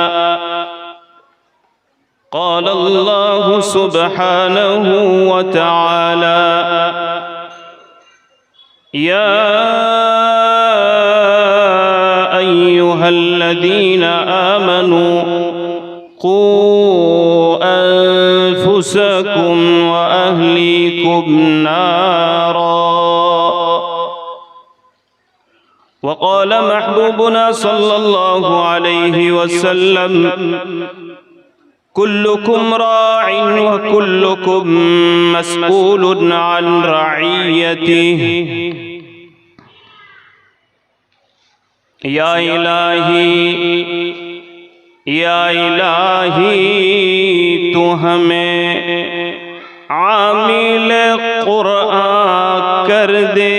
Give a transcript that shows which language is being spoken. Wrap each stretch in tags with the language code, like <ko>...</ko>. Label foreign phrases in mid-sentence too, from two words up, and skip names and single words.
<ar>قال الله سبحانه وتعالى يا أيها الذين آمنوا قوا أنفسكم وأهليكم نارا. وقال محبوبنا صلى الله عليه وسلم كلكم راع وكلكم مسؤول عن رعيته.</ar> <ur>یا الٰہی تو ہمیں عامل قرآن کر دے.</ur>